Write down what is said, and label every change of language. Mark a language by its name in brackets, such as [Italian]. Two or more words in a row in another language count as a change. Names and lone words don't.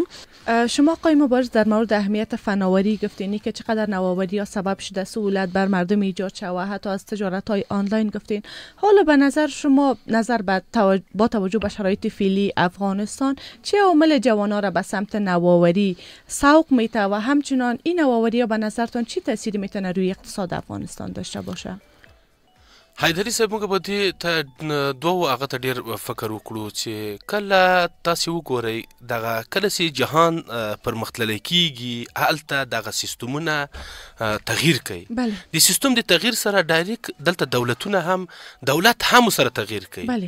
[Persian] شما آقای مبارز در مورد اهمیت فناوری گفتین که چقدر نوآوری ها سبب شده سهولت بر مردم ایجاد شود، حتی از تجارت های آنلاین گفتین. حالا به نظر شما با توجه به شرایط فعلی افغانستان چه عامل جوانان را به سمت نوآوری سوق میته و همچنان این نوآوری ها به نظرتان چی تأثیری میتونه روی اقتصاد افغانستان داشته باشه؟ [Pashto] حیدري صاحب موږ به دې ته دوه هغه ته ډېر فکر وکړو چې کله تاسې وګورئ دغه کله چې جهان پرمختللی کیږي هلته دغه سیستمونه تغییر کوي. د سیستم د تغییر سره ډایرکټ دلته دولت هم سره تغییر کوي.